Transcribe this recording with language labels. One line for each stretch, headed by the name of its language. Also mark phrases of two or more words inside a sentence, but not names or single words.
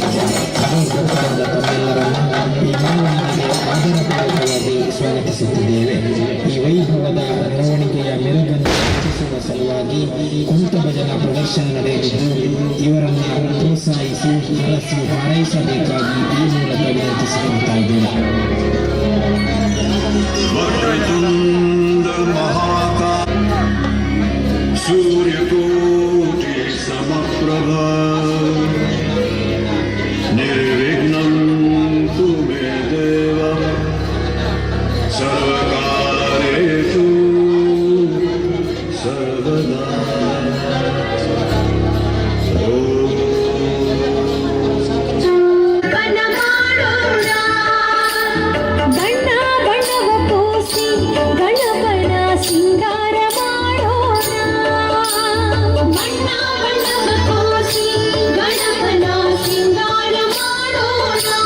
Kannada: ಅನುಗ್ರಹದಿಂದ ತಮ್ಮೆಲ್ಲರನ್ನು ಈ ಮೆರವಣಿಗೆಗೆ ಆದರಪೂರ್ವಕವಾಗಿ ಸ್ವಾಗತಿಸುತ್ತಿದ್ದೇವೆ. ಈ ವೈಭವದ ಮೆರವಣಿಗೆಯ ಮೆರುಗನ್ನು ಹೆಚ್ಚಿಸುವ ಸಲುವಾಗಿ ಕುಂತ ಭಜನಾ ಪ್ರದರ್ಶನ ನಡೆಯಲಿದ್ದು ಇವರನ್ನು ಪ್ರೋತ್ಸಾಹಿಸಿ ಹರಸಿ ಹಾರೈಸಬೇಕಾಗಿ ಈ ಮೂಲಕ ವಿನಂತಿಸಿಕೊಳ್ತಾ ಇದ್ದೇನೆ.
Sanskrit: सूर्यकोटि समप्रभा निर्विघ्नं कुरु देव सर्वकार्येषु सर्वदा.
Kannada: ಬಣ್ಣ ಮಾಡೋಣ ಬಣ್ಣ ಬಣ್ಣವ ಪೋಸಿ ಗಣಪನ ಸಿಂಗಾರ ಮಾಡೋಣ ಬಣ್ಣ ಬಣ್ಣವ ಪೋಸಿ ಗಣಪನ ಸಿಂಗಾರ ಮಾಡೋಣ